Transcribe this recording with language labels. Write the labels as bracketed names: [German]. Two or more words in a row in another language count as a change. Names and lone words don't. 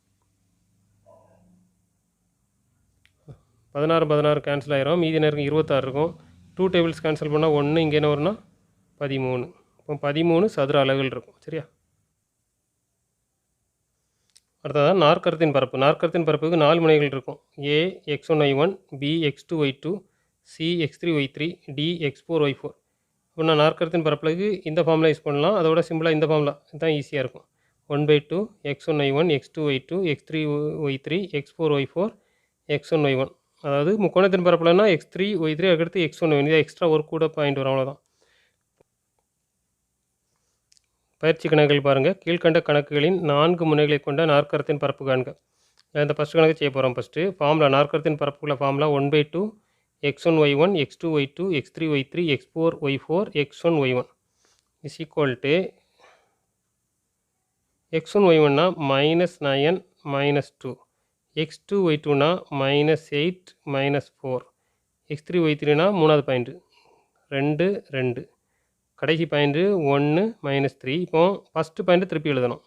[Tamil] 16 16 கேன்சல் ஆயிரும். மீதி என்ன இருக்கும்? 26 இருக்கும். 2 [English] tables cancel [Tamil] பண்ணால் 1, இங்கே என்ன வரும்னா 13. இப்போ 13 சதுர அலகுகள் இருக்கும். சரியா? அடுத்ததான் நாற்கரத்தின் பரப்பு. நாற்கரத்தின் பரப்புக்கு 4 முனைகள் இருக்கும். A x1 y1, B x2 y2, C x3 y3, D x4 y4. இப்போ நான் நாற்கரத்தின் பரப்புக்கு இந்த [English] formula use [Tamil] பண்ணலாம். அதோட சிம்பிளாக இந்த ஃபார்முலா இதுதான் ஈஸியாக இருக்கும். 1/2 x1 y1, x2 y2, x3 y3, x4 y4, x1 y1. அதாவது முக்கோணத்தின் பரப்புலன்னா x3 y3 அதுக்கடுத்து x1 y1. இதை எக்ஸ்ட்ரா ஒரு கூட பாயிண்ட் வரும், அவ்வளோதான். பயிற்சி கணக்குகள் பாருங்கள். கீழ்கண்ட கணக்குகளின் 4 முனைகளை கொண்ட நாற்கரத்தின் பரப்பு காண்க. இந்த ஃபஸ்ட்டு கணக்கு செய்ய போகிறோம். [English] first formula [Tamil] நாற்கரத்தின் பரப்புக்குள்ள ஃபார்முலா 1/2 x1 y1, x2 y2, x3 y3, x4 y4, x1 y1 [English] is equal to [Tamil] x1 y1னா -9 -2, x2 y2னா -8 -4, x3 y3னா மூணாவது பாயிண்ட்டு 2 2, கடைசி பாயிண்ட்டு 1 -3. இப்போ [English] first point [Tamil] திருப்பி எழுதணும்.